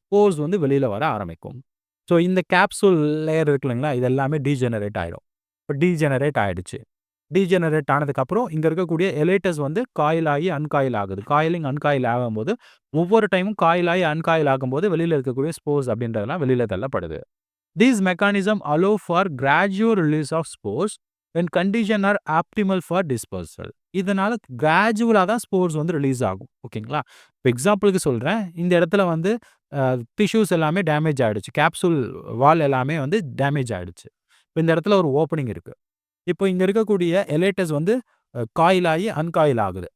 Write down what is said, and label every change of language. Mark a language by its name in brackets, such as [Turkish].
[Tamil] Spores வந்து வெளியில வர ஆரம்பிக்கும். ஸோ இந்த கேப்சூல் லேயர் இருக்கு இல்லைங்களா? இது எல்லாமே டீஜெனரேட் ஆயிடும். இப்ப டீஜெனரேட் ஆயிடுச்சு. டீஜெனரேட் ஆனதுக்கப்புறம் இங்க இருக்கக்கூடிய எலேட்டஸ் வந்து காயில் ஆகி அன்காயில் ஆகுது. காயிலிங், அன்காயில் ஆகும்போது ஒவ்வொரு டைமும் காயில் ஆகி அன்காயில் ஆகும்போது வெளியில இருக்கக்கூடிய ஸ்போர்ஸ் அப்படின்றதெல்லாம் வெளியில தள்ளப்படுது. [English] These mechanism allow for gradual release of spores when condition are optimal for dispersal. [Tamil] இதனால கிராஜுவலா தான் ஸ்போர்ஸ் வந்து ரிலீஸ் ஆகும். ஓகேங்களா? இப்போ எக்ஸாம்பிளுக்கு சொல்றேன். இந்த இடத்துல வந்து டிஷ்யூஸ் எல்லாமே டேமேஜ் ஆயிடுச்சு. கேப்சூல் வால் எல்லாமே வந்து டேமேஜ் ஆயிடுச்சு. இப்போ இந்த இடத்துல ஒரு ஓப்பனிங் இருக்கு. இப்போ இங்க இருக்கக்கூடிய எலேட்டஸ் வந்து காயில் ஆகி அன்காயில் ஆகுது.